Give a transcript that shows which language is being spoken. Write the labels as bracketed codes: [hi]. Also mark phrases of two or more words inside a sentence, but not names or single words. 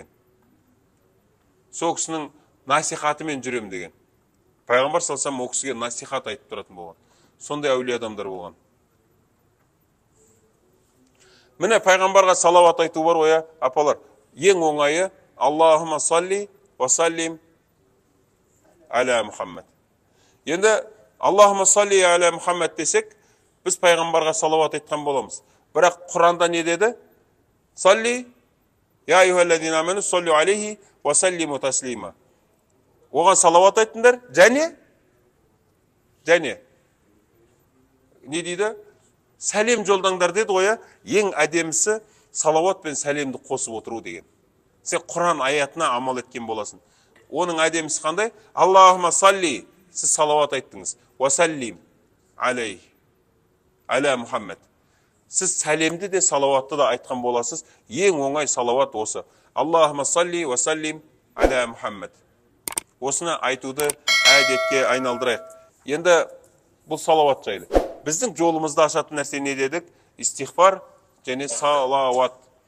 [kk] Сол кісінің насихатымен жүрем деген. Пайғамбар [ar] صلى الله عليه وسلم [kk] ол кісіге насихат айтып тұратын болған. Сондай әулие адамдар болған. Міне пайғамбарға салауат айту бар ғой, апалар. Ең оңайы [ar] اللهم صل وسلم على محمد. [kk] Енді [ar] اللهم صل على محمد [kk] десек, біз пайғамбарға салауат айтқан боламыз. Бірақ Құранда не деді? [ar] صل يا أيها الذين آمنوا صلوا عليه وسلموا تسليما. [kk] Оған салауат айтыңдар, және не дейді? Сәлем жолдаңдар деді ғой, ең әдемісі салауат пен сәлемді қосып отыру деген. Сен Құран аятына амал еткен боласың. Оның әдемісі қандай? [ar] اللهم صل, [kk] сіз салауат айттыңыз. [ar] وسلم عليه على محمد. [kk] Сіз сәлемді де салауатты да айтқан боласыз. Ең оңай салауат осы. [ar] اللهم صل وسلم على محمد. [kk] Осыны айтуды әдетке айналдырайық. Енді бұл салауат жайлы. Біздің жолымызды ашатын нәрсе не дедік? Истихфар және салауат.